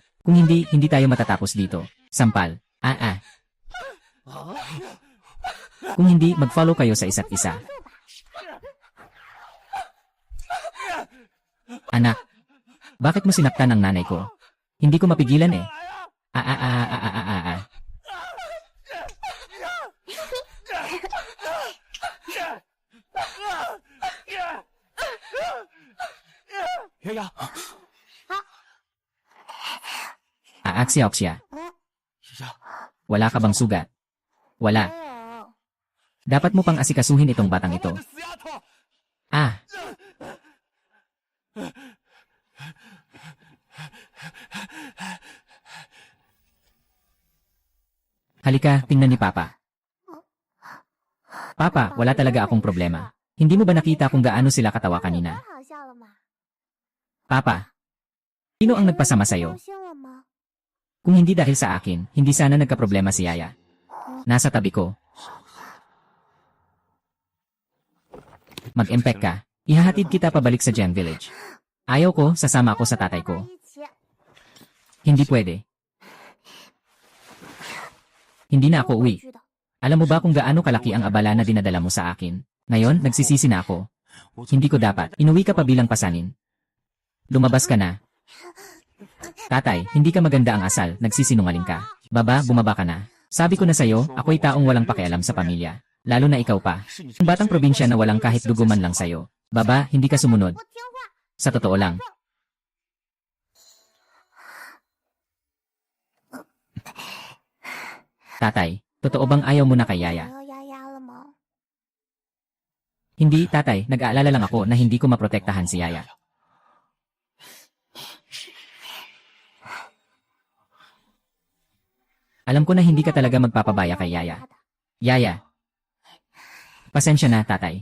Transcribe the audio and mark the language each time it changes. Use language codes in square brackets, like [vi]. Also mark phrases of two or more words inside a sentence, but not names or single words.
[tl] Kung hindi, hindi tayo matatapos dito. Sampal. Kung hindi, mag-follow kayo sa isa't isa. Anak, bakit mo sinaktan ang nanay ko? Hindi ko mapigilan eh. Ah. [zh] 爷爷， [tl] Aaksiyok siya. [zh] 爷爷， [tl] Wala ka bang sugat? Wala. [zh] 没有。 [tl] Dapat mo pang asikasuhin itong batang ito. [zh] 死丫头！ [tl] Ah, halika, tingnan ni Papa. Papa, wala talaga akong problema. Hindi mo ba nakita kung gaano sila katawa kanina? [zh] 太好笑了嘛！ [tl] Papa, sino ang nagpasama [zh] 高 [tl] sa'yo? [zh] 兴了吗？ [tl] Kung hindi dahil sa akin, hindi sana nagkaproblema si Yaya. Nasa tabi ko. Mag-empek ka. Ihahatid kita pabalik sa Gem Village. Ayaw ko, sasama ako sa tatay [zh] 在 [tl] ko. [zh] 一起。 [tl] Hindi pwede. Hindi na ako [zh] 我 [tl] uwi. [zh] 知道。 [tl] Alam mo ba kung gaano kalaki ang abala na dinadala mo sa akin? Ngayon, nagsisisi na ako. Hindi ko dapat. Inuwi ka pa bilang pasanin. Lumabas ka na. Tatay, hindi ka maganda ang asal. Nagsisinungaling ka. Baba, bumaba ka na. Sabi ko na sa'yo, ako'y taong walang pakialam sa pamilya. Lalo na ikaw pa. Ang batang probinsya na walang kahit duguman lang sa'yo. Baba, hindi ka sumunod. [zh] 我听话。 [tl] Sa totoo lang. Tatay, totoo bang ayaw mo na kay [zh] 没 [tl] Yaya? [zh] 有丫丫了吗？ [tl] Hindi, tatay, nag-aalala lang ako na hindi ko maprotektahan si Yaya. Alam ko na hindi ka talaga magpapabaya kay Yaya. Yaya. Pasensya na, tatay.